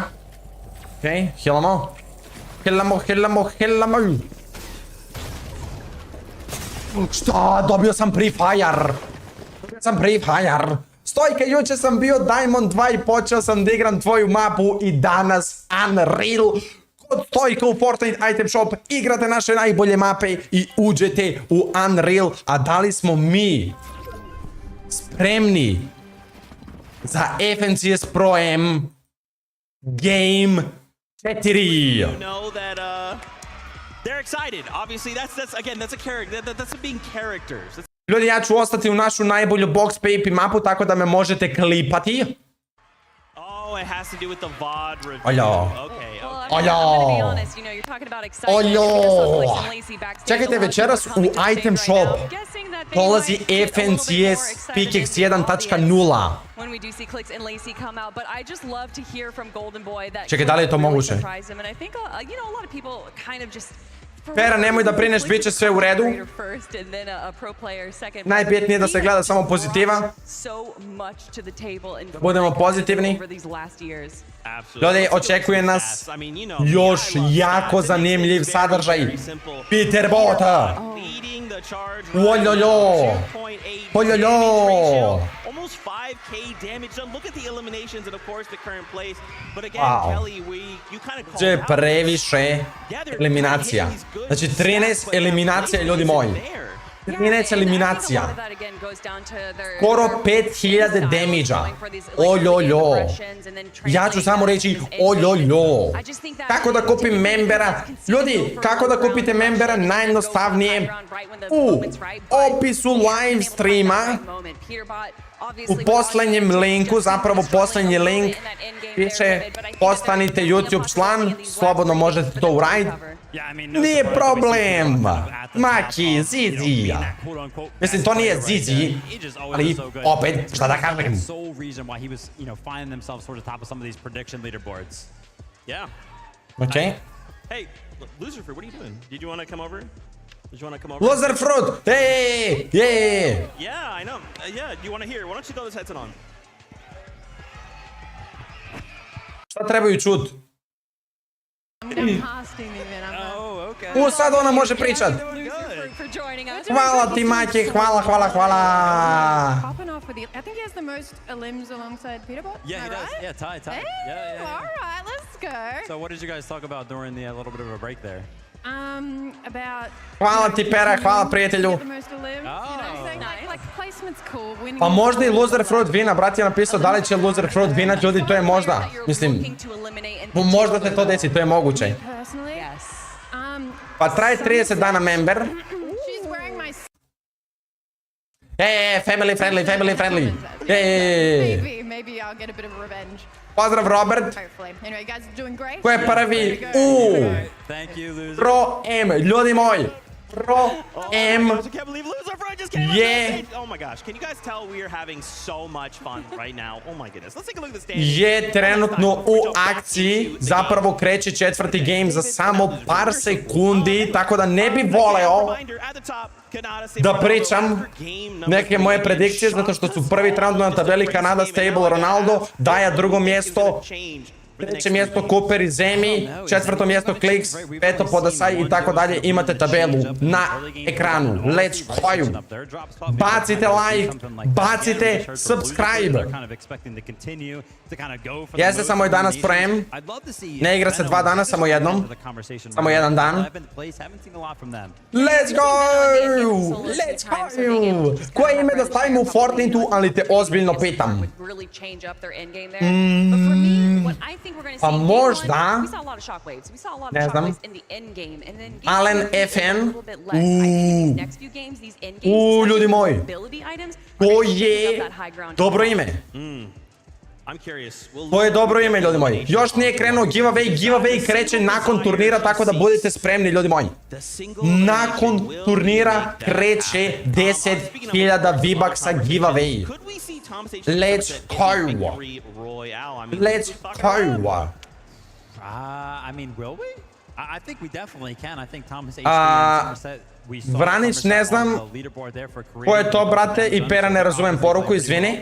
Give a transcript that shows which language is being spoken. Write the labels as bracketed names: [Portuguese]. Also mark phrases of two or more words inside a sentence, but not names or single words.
[Serbian] Okej, healamo. Šta? Dobio sam prefire. Stojka, juče sam bio Diamond 2 i počeo sam da igram tvoju mapu i danas Unreal. Kod Stojka u Fortnite [English] item shop [Serbian] igrate naše najbolje mape i uđete u Unreal. A da li smo mi spremni za FNCS ProAm Game 4? [English] You know that they're excited. Obviously, that's a character. That's being characters. [Serbian] Ljudi, ja ću ostati u našu najbolju [English] box PvP [Serbian] mapu, tako da me možete klipati. [English] Oh, it has to do with the VOD review. Aljo. Okay. [Serbian] Čekajte, večeras u [English] item shop [Serbian] dolazi FNCS Pickaxe 1.0. Čekaj, da li je to moguće? Pera, nemoj da brineš, bit će sve u redu. Najbitnije je da se gleda samo pozitiva. Budemo pozitivni. Ljudi, očekuje nas još jako zanimljiv sadržaj. Peterbota! Ojojoj! [English] Almost 5k damage done. Look at the eliminations and of course the current place. But again, Kelly, you kind of called out. [Serbian] Previše eliminacija. Znači 13 eliminacija, ljudi moji. 13 eliminacija. Skoro 5000 damage-a. Oljoljo. Ja ću samo reći oljoljo. Kako da kupim membera? Ljudi, kako da kupite membera? Najjednostavnije u opisu [English] live streama. [Serbian] U posljednjem linku, zapravo posljednji link, piše postanite YouTube član, slobodno možete to uraditi. Nije problem. Maki, zizi. Mislim, to nije zizi, ali opet, šta da kažem? Ok. [English] Hey, Loser Fruit, what are you doing? Did you want to come over? Did you want to come over? Loser Fruit! Hey! Yeah! Yeah, I know. Yeah, you want to hear? Why don't you throw this headset on? [Serbian] Šta trebaju čut? Sad ona može pričat. Hvala ti, Maki, hvala. [English] Popping off with the, I think he has the most elims alongside Peterbot. Yeah, he does. Yeah, tie. Hey, Yeah. all right, let's go. So what did you guys talk about during the little bit of a break there? About [Serbian] Hvala ti, Pera, hvala prijatelju. [English] the most elims, you know, saying like placement's cool. Winning [Serbian] Pa možda i Loser Fruit vina, brat je napisao da li će Loser Fruit vina, ljudi, to je možda. Mislim, možda se to desi, to je moguće. [English] personally. [Serbian] Pa traje 30 dana member. [English] She's wearing my Family friendly. maybe I'll get a bit of revenge. [Serbian] Pozdrav, Robert. [English] Hopefully. Anyway, guys are doing great. [Serbian] Ko je prvi u ProAm, ljudi moji. ProAm je [English] Oh my gosh, can you guys tell we are having so much fun right now? Oh my goodness. Let's take a look at the standings. [Serbian] je trenutno u akciji, zapravo kreće četvrti game za samo par sekundi, tako da ne bi voleo da pričam neke moje predikcije, zato što su prvi trenutno na tabeli Kanada, Stable, Ronaldo, Daja drugo mjesto, treće mjesto Cooper i Zemie, četvrto mjesto Clicks, peto Podršci i tako dalje. Imate tabelu na ekranu. [English] Let's go! [Serbian] Bacite like, bacite subscribe. Jeste samo i danas ProAm. Ne igra se 2 dana, samo jednom. Samo jedan dan. [English] Let's go! Let's go! [Serbian] Koje ime da stavimo u Fortniteu, ali te ozbiljno pitam. Pa možda, ne znam, Allen FN, ljudi moji, to je dobro ime. To je dobro ime, ljudi moji. Još nije krenuo giveaway kreće nakon turnira, tako da budite spremni, ljudi moji. Nakon turnira kreće 10.000 V-Bucksa giveaway. [English] Let's go! Let's go! I mean, will we? I think we definitely can. I think ThomasHD and Sommertset. [Serbian] Vranić, ne znam ko je to, brate, i Pera ne razumem poruku, izvini.